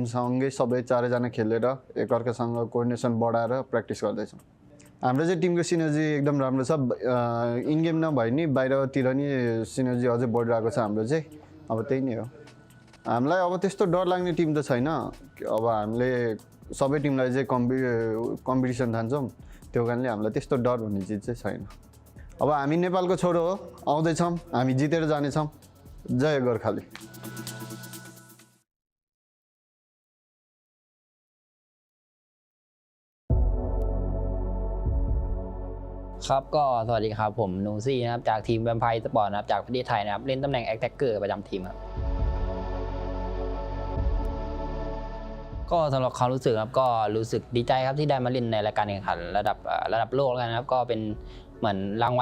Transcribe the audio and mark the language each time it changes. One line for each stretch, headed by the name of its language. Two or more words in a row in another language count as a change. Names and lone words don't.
Nepali: सँगै सबै चारैजना खेलेर एकअर्कासँग कोअर्डिनेसन बढाएर प्र्याक्टिस गर्दै छौं हाम्रो चाहिँ टिमको सिनर्जी एकदम राम्रो छ
English: in game
Nepali: नभए नि बाहिरतिर नि सिनर्जी अझै बढिरहेको छ हाम्रो चाहिँ अब त्यही नै हो हामीलाई अब त्यस्तो डर लाग्ने टिम त छैन अब हामीले सबै टिमलाई चाहिँ कम्पिटिसन ठान्छौं त्यो कारणले हामीलाई त्यस्तो डर भन्ने चीज चाहिँ छैन अब हामी नेपालको छोरो हो आउँदै छौं हामी जितेर जाने छौं जय गोर्खाली
Thai: ครับก็สวัสดีครับผมนูซี่นะครับจากทีมแวมไพร์สปอร์ตนะครับจากประเทศไทยนะครับเล่นตำแหน่งแอคแท็กเกอร์ประจำทีมครับก็สำหรับความรู้สึกครับก็รู้สึกดีใจครับที่ได้มาเล่นในรายการแข่งขันระดับโลกแล้วกันนะครับก็เป็นเหมือนรางวั